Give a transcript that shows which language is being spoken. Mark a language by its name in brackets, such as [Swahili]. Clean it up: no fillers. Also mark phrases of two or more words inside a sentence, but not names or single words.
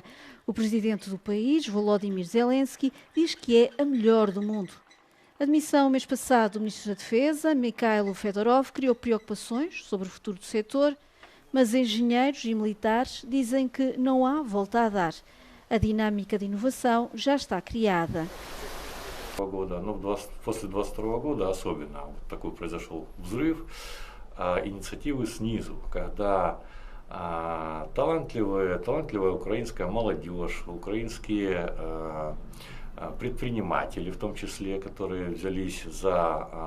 [Portuguese] O presidente do país, Volodymyr Zelensky, diz que é a melhor do mundo. A demissão mês passado do ministro da Defesa, Mikhailo Fedorov, criou preocupações sobre o futuro do setor, mas engenheiros e militares dizem que não há volta a dar. A dinâmica de inovação já está criada. [Russian] После 22 года особенно такой произошел взрыв инициативы снизу, когда талантливая украинская молодежь, украинские предприниматели, в том числе, которые взялись за